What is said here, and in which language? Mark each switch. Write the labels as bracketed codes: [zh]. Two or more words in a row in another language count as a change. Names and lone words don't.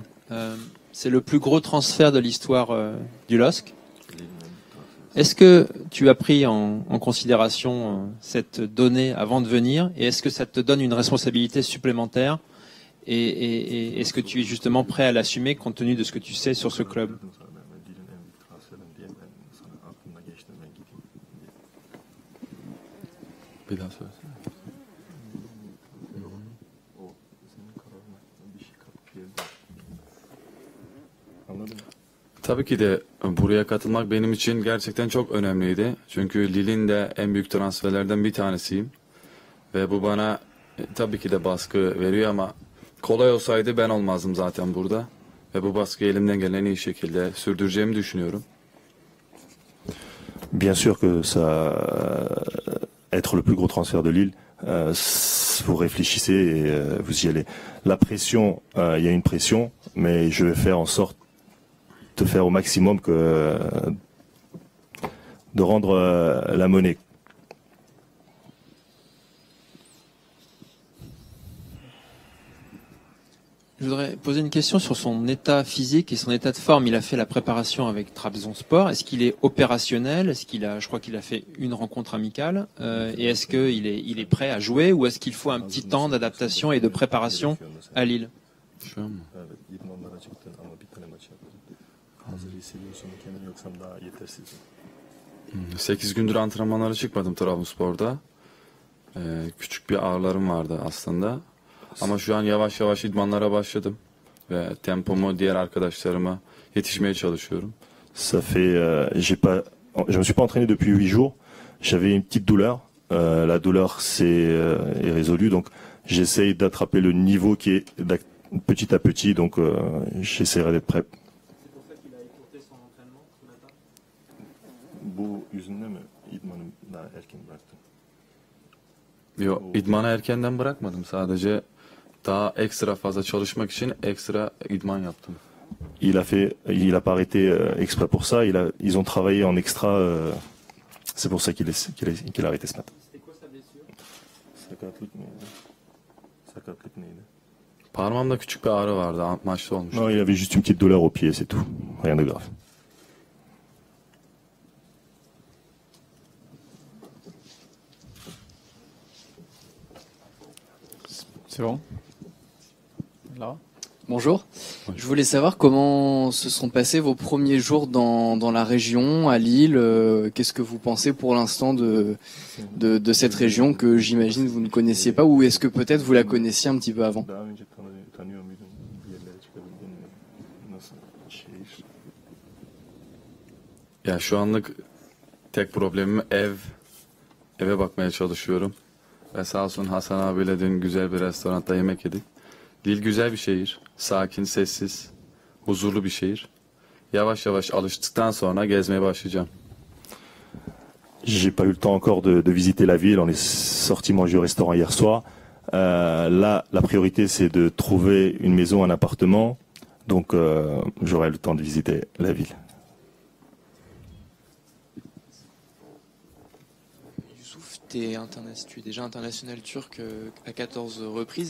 [fr] C'est le plus gros transfert de l'histoire du LOSC. Est-ce que tu as pris en considération cette donnée avant de venir et est-ce que ça te donne une responsabilité supplémentaire et est-ce que tu es justement prêt à l'assumer compte tenu de ce que tu sais sur ce club? [tr] Bir daha söylesene. Tabii ki de buraya katılmak benim için gerçekten çok önemliydi. Çünkü Lille'in de en büyük transferlerden bir tanesiyim. Ve bu bana tabii ki de baskı veriyor ama kolay olsaydı ben olmazdım zaten burada. Ve bu baskıyı elimden gelen en iyi şekilde sürdüreceğimi düşünüyorum. [fr] Bien sûr que ça, être le plus gros transfert de Lille, vous réfléchissez et vous y allez. La pression, il y a une pression, mais je vais faire en sorte de faire au maximum de rendre la monnaie. Je voudrais poser une question sur son état physique et son état de forme. Il a fait la préparation avec Trabzonspor. Est-ce qu'il est opérationnel? Est-ce qu'il a, je crois qu'il a fait une rencontre amicale. Et est-ce qu'il est prêt à jouer ou est-ce qu'il faut un petit temps d'adaptation et de préparation à Lille? [tr] Şu an mı? 8 gündür antrenmanlara çıkmadım Trabzonspor'da. Küçük bir ağrılarım vardı aslında. Ama şu an yavaş yavaş idmanlara başladım. Ve tempomu diğer arkadaşlarıma yetişmeye çalışıyorum. [fr] Ça fait, je me suis pas entraîné depuis 8 jours. J'avais une petite douleur. La douleur est résolue, donc j'essaye d'attraper le niveau qui est petit à petit, donc j'essaierai d'être prêt. C'est pour ça qu'il a écourté son entraînement ce matin. [tr] Bu yüzünden mi idmanı daha erken bıraktın? Yok, idmanı erkenden bırakmadım. Sadece daha ekstra fazla çalışmak için ekstra idman yaptım. [fr] Il a pas arrêté exprès pour ça. Ils ont travaillé en extra. C'est pour ça qu'il a arrêté ce matin. C'était quoi sa blessure? [tr] Sakatlık neydi? Parmağımda küçük bir ağrı vardı. Maçta olmuş. [fr] Non, il avait juste une petite douleur au pied, c'est tout. Rien de grave. C'est bon? Là? Bonjour. Je voulais savoir comment se sont passés vos premiers jours dans la région, à Lille. Qu'est-ce que vous pensez pour l'instant de cette région que j'imagine vous ne connaissiez pas ou est-ce que peut-être vous la connaissiez un petit peu avant? [tr] Daha önce tanıyor muydun? Bir yerlere çıkabildin mi? Nasıl şehir? Ya şu anlık tek problemim eve bakmaya çalışıyorum. Ve sağ olsun Hasan abiyle dün güzel bir restoranda yemek yedik. Lille güzel bir şehir. Sakin, sessiz, huzurlu bir şehir. Yavaş yavaş alıştıktan sonra gezmeye başlayacağım. [fr] J'ai pas eu le temps encore de visiter la ville. On est sorti manger au restaurant hier soir. Là, la priorité, c'est de trouver une maison, un appartement. Donc, j'aurai le temps de visiter la ville. Youssouf, tu es déjà international turc à 14 reprises.